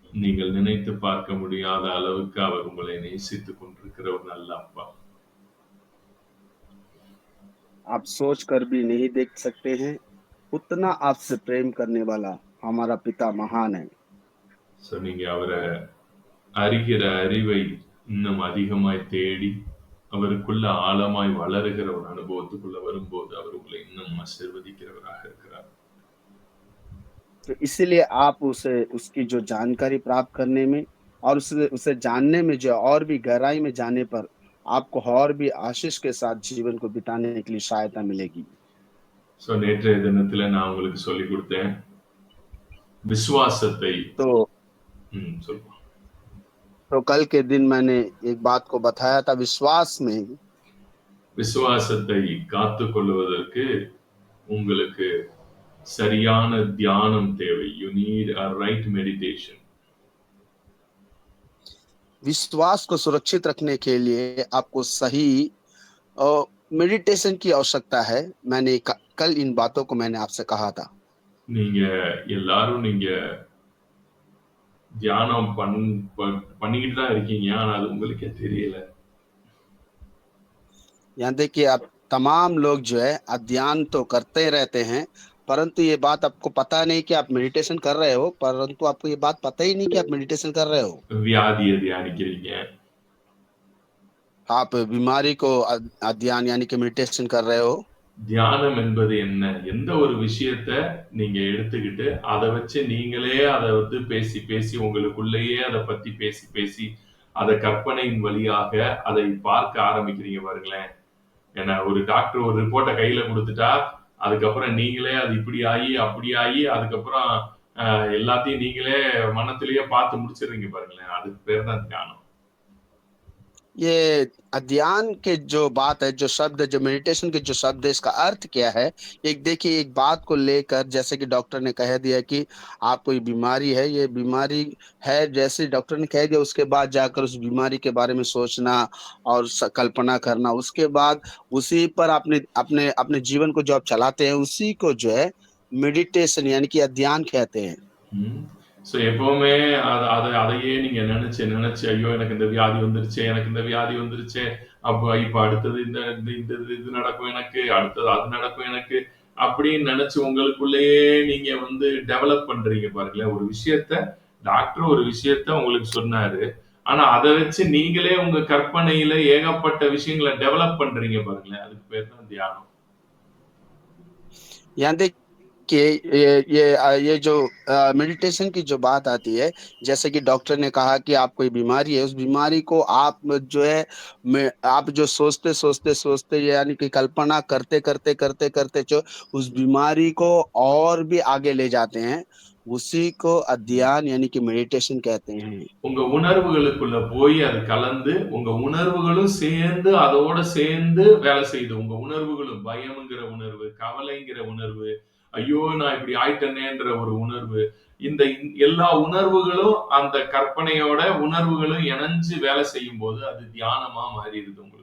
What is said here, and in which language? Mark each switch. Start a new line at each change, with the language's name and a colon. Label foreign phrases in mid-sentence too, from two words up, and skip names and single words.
Tamil: நீங்கள் நினைத்து பார்க்க முடியாத அளவுக்கு அவர் உங்களை நேசித்துக் கொண்டிருக்கிற ஒரு நல்ல அப்பா.
Hindi: आप सोच कर भी नहीं देख सकते हैं, उतना आपसे प्रेम करने वाला हमारा पिता महान है।
Tamil: ஸோ நீங்க அவர அறிகிற அறிவை இன்னும் அதிகமாய் தேடி, அவருக்குள்ள ஆழமாய் வளருகிற ஒரு அனுபவத்துக்குள்ள வரும்போது, அவர் உங்களை இன்னும் ஆசீர்வதிக்கிறவராக இருக்கிறார்.
Hindi: तो इसीलिए आप उसे उसकी जो जानकारी प्राप्त करने में और उसे उसे जानने में जो और भी गहराई में जाने पर आपको और भी आशीष के साथ जीवन को बिताने के लिए सहायता मिलेगी।
Tamil: ஸோ நேற்றைய தினத்தில நான் உங்களுக்கு சொல்லிக் குடுத்தேன். விசுவாசத்தை
Hindi: तो
Tamil: சொல்லுங்க.
Hindi: तो कल के दिन मैंने एक बात को बताया था विश्वास में
Tamil: விசுவாசத்தை காத்துக் கொள்வதற்கு உங்களுக்கு சரியான தியானம் தேவை.
English: You need a right meditation.
Hindi: विश्वास को सुरक्षित रखने के लिए आपको सही मेडिटेशन की आवश्यकता है। मैंने कल इन बातों को मैंने आपसे कहा था।
Tamil: நீங்க எல்லாரும் தியானம் பண்ணிக்கிட்டு தான் இருக்கீங்க. ஆனா அது உங்களுக்கே தெரியல.
Hindi: यहाँ देखिए आप तमाम लोग जो है ध्यान तो करते रहते हैं, परंतु ये बात आपको पता नहीं कि आप मेडिटेशन कर रहे हो, परंतु आपको ये बात पता ही नहीं कि आप मेडिटेशन कर रहे हो।
Tamil: வியாதியை தியானிக்கிறீங்க.
Hindi: आप बीमारी को ध्यान यानी कि मेडिटेशन कर रहे हो।
Tamil: தியானம் என்பது என்ன? எந்த ஒரு விஷயத்த நீங்க எடுத்துக்கிட்டு, அத வச்சு நீங்களே அத வந்து பேசி, பேசி உங்களுக்குள்ளேயே அத பத்தி பேசி, பேசி, அத கற்பனையின் வழியாக அதை பார்க்க ஆரம்பிக்கிறீங்க பாருங்களேன். ஏன்னா ஒரு டாக்டர் ஒரு ரிப்போர்ட்ட கையில குடுத்துட்டா, அதுக்கப்புறம் நீங்களே அது இப்படி ஆயி, அப்படி ஆயி, அதுக்கப்புறம் எல்லாத்தையும் நீங்களே மனத்திலேயே பார்த்து முடிச்சிடுறீங்க பாருங்களேன். அதுக்கு பேர் தான் தியானம்.
Hindi: ये ध्यान के जो बात है, जो शब्द, जो मेडिटेशन के जो शब्द है, इसका अर्थ क्या है? एक देखिए एक बात को लेकर जैसे कि डॉक्टर ने कह दिया कि आपको ये बीमारी है, ये बीमारी है जैसे डॉक्टर ने कह दिया उसके बाद जाकर उस बीमारी के बारे में सोचना और कल्पना करना, उसके बाद उसी पर अपने अपने अपने जीवन को जो आप चलाते हैं उसी को जो है मेडिटेशन यानी कि ध्यान कहते हैं। ம்.
Tamil: ஸோ எப்பவுமே அதையே நீங்க நெனச்சு, நெனச்சு, ஐயோ! எனக்கு இந்த வியாதி வந்துருச்சே, எனக்கு இந்த வியாதி வந்துருச்சே, அப்ப இப்ப அடுத்தது இந்த இந்த இந்த இது நடக்கும் எனக்கு, அடுத்தது அது நடக்கும் எனக்கு, அப்படின்னு நெனச்சு உங்களுக்குள்ளேயே நீங்க வந்து டெவலப் பண்றீங்க பாருங்களேன். ஒரு விஷயத்த டாக்டர் ஒரு விஷயத்த உங்களுக்கு சொன்னாரு. ஆனா அத வச்சு நீங்களே உங்க கற்பனையில ஏகப்பட்ட விஷயங்கள டெவலப் பண்றீங்க பாருங்களேன். அதுக்கு பேர் தான் தியானம்.
Hindi: यहाँ देखिए ये जो मेडिटेशन की जो बात आती है, जैसे कि डॉक्टर ने कहा कि आपको ये बीमारी है, उस बीमारी को आप जो है आप जो सोचते यानी कि कल्पना करते जो उस बीमारी को और भी आगे ले जाते हैं, उसी को ध्यान यानी कि मेडिटेशन कहते हैं।
Tamil: உங்க உணர்வுகளுக்குள்ள போய் அது கலந்து, உங்க உணர்வுகளும் சேர்ந்து அதோட சேர்ந்து வேலை செய்யுது. உங்க உணர்வுகளும் பயம்ங்கிற உணர்வு, கவலைங்கிற உணர்வு, ஐயோ! நான் இப்படி ஆயிட்டனேன்ற ஒரு உணர்வு. இந்த எல்லா உணர்வுகளும் அந்த கற்பனையோட உணர்வுகளும் இணைஞ்சு வேலை செய்யும்போது, அது தியானமா மாறிடுது உங்களுக்குள்ள.